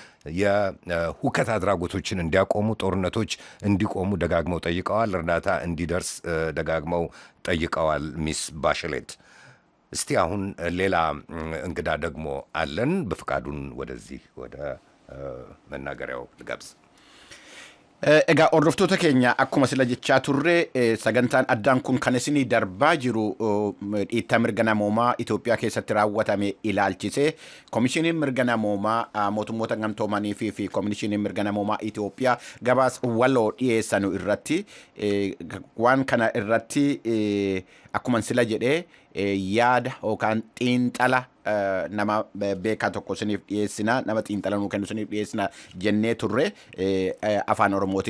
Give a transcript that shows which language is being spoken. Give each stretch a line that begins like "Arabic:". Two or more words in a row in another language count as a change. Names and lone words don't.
Amharic: የሁከት አድራጎቶችን እንዲያቆሙ፣ ጦርነቶች እንዲቆሙ ደጋግመው ጠይቀዋል። እርዳታ እንዲደርስ ደጋግመው ጠይቀዋል ሚስ ባሽሌት። እስቲ አሁን ሌላ እንግዳ ደግሞ አለን። በፍቃዱን ወደዚህ ወደ መናገሪያው ልጋብዝ።
Oromo: Egaa hordoftoota keenya akkuma sila jechaa turre sagantaan addaan kun kan isinii darbaa jiru dhiittaa mirga namoomaa Itoophiyaa keessatti raawwatame ilaalchise komishiniin mirga namoomaa mootummoota gamtoomanii fi komishiniin mirga namoomaa Itoophiyaa gabaas waloo dhiyeessanu irratti waan kana irratti akkuma sila jedhee yaada yookaan xiinxala nama beekaa tokko isiniif dhiyeessina, nama xiinxala nuu kennu isiniif dhiyeessina jennee turre afaan Oromootiin.